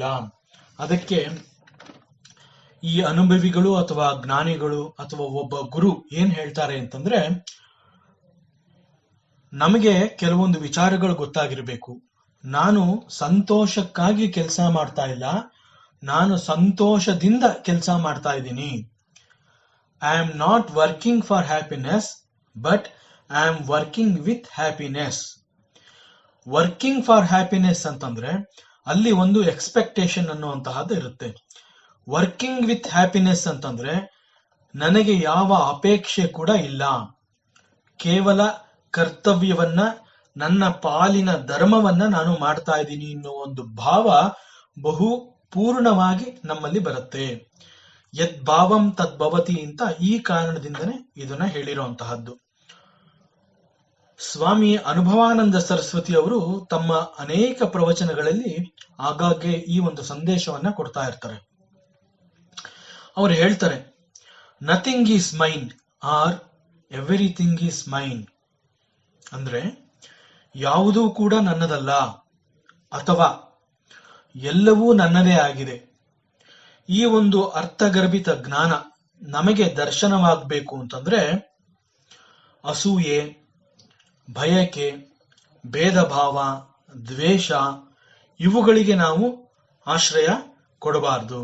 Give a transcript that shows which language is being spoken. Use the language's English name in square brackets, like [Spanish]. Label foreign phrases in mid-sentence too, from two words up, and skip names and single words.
[Kannada] ಅದಕ್ಕೆ ಈ ಅನುಭವಿಗಳು ಅಥವಾ ಜ್ಞಾನಿಗಳು ಅಥವಾ ಒಬ್ಬ ಗುರು ಏನ್ ಹೇಳ್ತಾರೆ ಅಂತಂದ್ರೆ, ನಮಗೆ ಕೆಲವೊಂದು ವಿಚಾರಗಳು ಗೊತ್ತಾಗಿರ್ಬೇಕು. ನಾನು ಸಂತೋಷಕ್ಕಾಗಿ ಕೆಲಸ ಮಾಡ್ತಾ ಇಲ್ಲ, ನಾನು ಸಂತೋಷದಿಂದ ಕೆಲಸ ಮಾಡ್ತಾ ಇದ್ದೀನಿ. [English] I am not working for happiness but I am working with happiness. working for happiness [Kannada] ಅಂತಂದ್ರೆ ಅಲ್ಲಿ ಒಂದು ಎಕ್ಸ್ಪೆಕ್ಟೇಷನ್ ಅನ್ನುವಂತಹದ್ದು ಇರುತ್ತೆ. [English] working with happiness [Kannada] ಅಂತಂದ್ರೆ ನನಗೆ ಯಾವ ಅಪೇಕ್ಷೆ ಕೂಡ ಇಲ್ಲ, ಕೇವಲ ಕರ್ತವ್ಯವನ್ನ ನನ್ನ ಪಾಲಿನ ಧರ್ಮವನ್ನ ನಾನು ಮಾಡ್ತಾ ಇದ್ದೀನಿ ಅನ್ನೋ ಒಂದು ಭಾವ ಬಹು ಪೂರ್ಣವಾಗಿ ನಮ್ಮಲ್ಲಿ ಬರುತ್ತೆ. [Sanskrit] ಯದ್ ಭಾವಂ ತದ್ಭವತಿ [Kannada] ಅಂತ ಈ ಕಾರಣದಿಂದನೇ ಇದನ್ನ ಹೇಳಿರುವಂತಹದ್ದು. ಸ್ವಾಮಿ ಅನುಭವಾನಂದ ಸರಸ್ವತಿ ಅವರು ತಮ್ಮ ಅನೇಕ ಪ್ರವಚನಗಳಲ್ಲಿ ಆಗಾಗ್ಗೆ ಈ ಒಂದು ಸಂದೇಶವನ್ನ ಕೊಡ್ತಾ ಇರ್ತಾರೆ. ಅವರು ಹೇಳ್ತಾರೆ, [English] Nothing is mine or everything is mine. [Kannada] ಅಂದ್ರೆ ಯಾವುದೂ ಕೂಡ ನನ್ನದಲ್ಲ ಅಥವಾ ಎಲ್ಲವೂ ನನ್ನದೇ ಆಗಿದೆ. ಈ ಒಂದು ಅರ್ಥಗರ್ಭಿತ ಜ್ಞಾನ ನಮಗೆ ದರ್ಶನವಾಗಬೇಕು ಅಂತಂದ್ರೆ ಅಸೂಯೆ, ಭಯಕೆ, ಭೇದ ಭಾವ, ದ್ವೇಷ ಇವುಗಳಿಗೆ ನಾವು ಆಶ್ರಯ ಕೊಡಬಾರದು.